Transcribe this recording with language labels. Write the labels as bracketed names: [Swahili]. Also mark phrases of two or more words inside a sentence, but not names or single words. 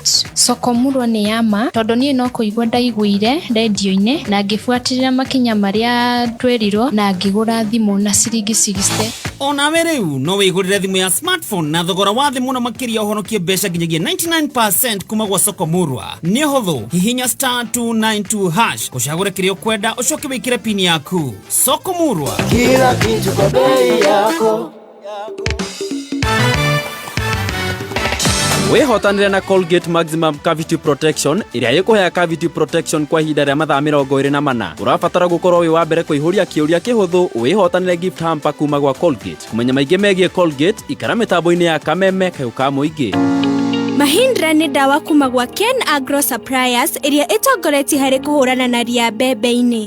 [Kikuyu] Soko Murwa nĩ yama tondũ niĩ no kũigua ndaiguire radio-inĩ na ngĩbuatĩrĩra makinya marĩa twerirwo na ngĩgũra thimũ na ciringi 60. Onawe rĩu no wĩgũrĩre thimũ ya smartphone na thogora wa thĩ mũno makĩria ũhonokie mbeca nginyagia 99% kuma gwa Soko Murwa. Nĩ ũhũthũ, hihinya *292# ũcagũre kĩrĩa ũkwenda, ũcoke wĩkĩre pin yaku. Soko Murwa, [Swahili] kila kitu kwa bei yako. [Kikuyu] Wehotanire na Colgate Maximum [English] Cavity Protection [Kikuyu] ĩrĩa ĩkũhea cavity protection kwa ihinda rĩa mathaa 24. Ũrabatara gũkorwo wĩ wa mbere kũihũria kĩũria kĩhũthũ wĩhotanire [English] gift hamper [Kikuyu] kuma gwa Colgate. Kũmenya maingĩ megiĩ Colgate, ikara mĩtambo-inĩ ya Kameme Kayũka Mũingĩ. Mahindra nĩ dawa kuma gwa Ken Agro Suppliers ĩrĩa ĩtongoretie harĩ kũhũrana na ria mbembe-inĩ.